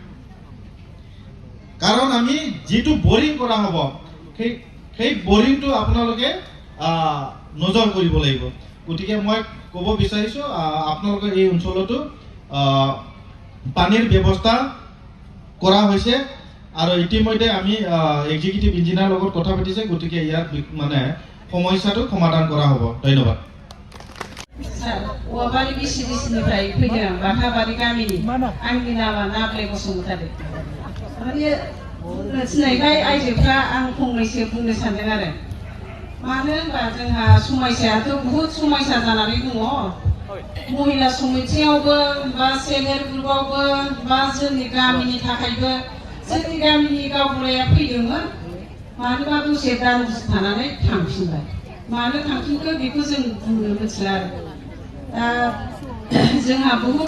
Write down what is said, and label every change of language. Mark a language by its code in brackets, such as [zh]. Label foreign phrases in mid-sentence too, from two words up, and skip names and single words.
[as] কাৰণ আমি যেটো বৰিং কৰা হ'ব সেই বৰিংটো আপোনালোকে নজৰ কৰিব লাগিব গতিকে মই ক'ব বিচাৰিছো আপোনালোকে এই অঞ্চলটো পানীৰ ব্যৱস্থা কৰা হৈছে আৰু ইতিমধ্যে আমি [en] executive engineer [as] লগত কথা পাতিছে গতিকে ইয়াৰ মানে সমস্যাটো সমাধান কৰা হ'ব ধন্যবাদ [brx] औवाबारि बिसिनिफ्राय फैदों बाथाबारि गामिनि आंनि नामा नाब्ले बसुमतारी माने थिनायखाय आइजोफ्रा आं फंनैसो बुंनो सानदों आरो मानो होनबा जोंहा समस्यायाथ' बहुत समस्या जानानै दङ महिला समितियावबो बा [en] self help groupआवबो [brx] बा जोंनि गामिनि थाखायबो जोंनि गामिनि गावबुराया फैदोंमोन मानोबा दसे दानसे थानानै थांफिनबाय मानो थांफिनखो बेखौ जों बुंनो मिथिला आरो जोंहा बहुद